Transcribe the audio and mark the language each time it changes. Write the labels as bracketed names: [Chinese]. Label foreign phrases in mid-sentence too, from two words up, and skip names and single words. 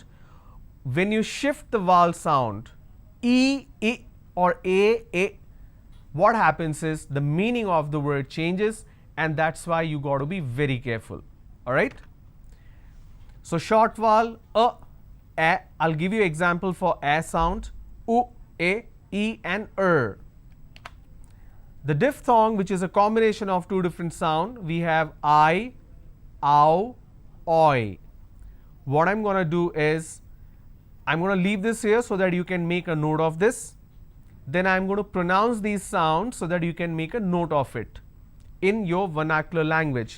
[English] When you shift the vowel sound, e, I, or a, what happens is the meaning of the word changes, and that's why you got to be very careful. All right. So short vowel a. I'll give you example for a sound, u, a, e, and The diphthong, which is a combination of two different sound, we have I, ow, oi. What I'm going to do is I'm going to leave this here so that you can make a note of this. Then I'm going to pronounce these sounds so that you can make a note of it in your vernacular language.